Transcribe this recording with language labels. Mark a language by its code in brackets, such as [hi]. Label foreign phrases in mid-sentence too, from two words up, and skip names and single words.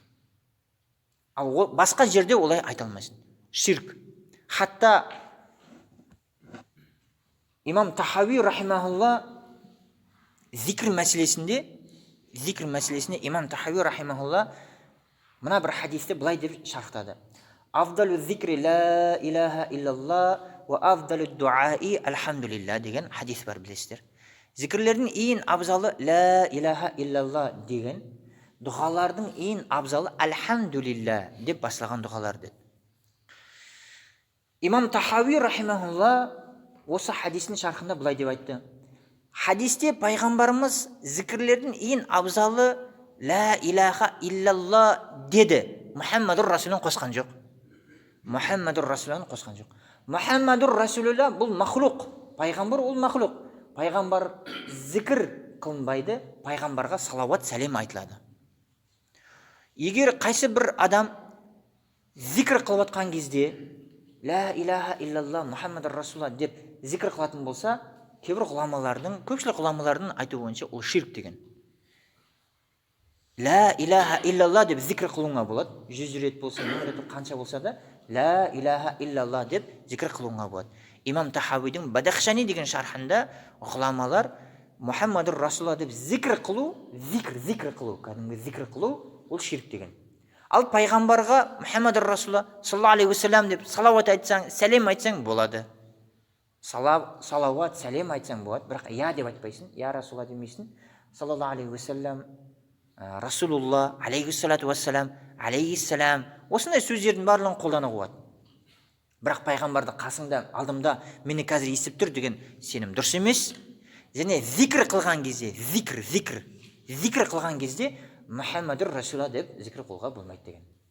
[kk] Ал басқа жерде олай айта алмайсың. Ширк. Хатта имам Тахауи рахимахулла зикр мәселесінде имам Тахауи рахимахулла мына бір хадисте былай деп шарықтады. [ar] أفضل الذكر لا إله إلا الله وأفضل الدعاء الحمد لله [kk] деген хадис бар, білесіздер. Зикрлердің ең абзалы [ar] لا إله إلا الله [kk] деген, дұғалардың ең абзалы алхамдулилла деп басталған дұғалар деді. Имам Тахауи рахимахулла осы хадистің шархында былай деп айтты. Хадисте пайғамбарымыз зікірлердің ең абзалы [ar] لا إله إلا الله [kk] деді. Мұхаммадур Расулын қосқан жоқ. Мұхаммадур Расулын қосқан жоқ. [ar] محمد رسول الله [kk] бұл махлуқ. Пайғамбар ол махлуқ. Пайғамбар зікір қылынбайды, пайғамбарға салауат сәлем айтылады. Егер қайсы бір адам зикр қылып атқан кезде [ar] لا إله إلا الله محمد رسول الله [kk] деп зикр қылатын болса, кейбір ғұламалардың, көпшілік ғұламалардың айту бойынша ол ширк деген. [ar] لا إله إلا الله [kk] деп зикр қылуыңа болады. 100 рет болса, 1000 рет қанша болса да [ar] لا إله إلا الله [kk] деп зикр қылуыңа болады. Имам Тахауидің Бадахшани деген шархында ғұламалар [ar] محمد رسول الله [kk] деп зикр қылу, зикр қылу, кәдімгі зикр қылу ол ширк деген. Ал пайғамбарға [ar] محمد رسول الله صلى الله عليه وسلم [kk] деп салауат айтсаң, сәлем айтсаң болады. Салауат, сәлем айтсаң болады, бірақ я деп айтпайсың, [ar] يا رسول الله [kk] демейсің. [ar] صلى الله عليه وسلم، رسول الله، عليه الصلاة والسلام, алейхиссалам. [kk] Осындай сөздердің барлығын қолдануға болады. Бірақ пайғамбарды қасыңда, алдымда мені қазір естіп тұр деген сенім дұрыс емес. Және зикр қылған кезде, зикр қылған кезде [ar] محمد رسول الله [kk] деп зикр қылуға болмайды деген.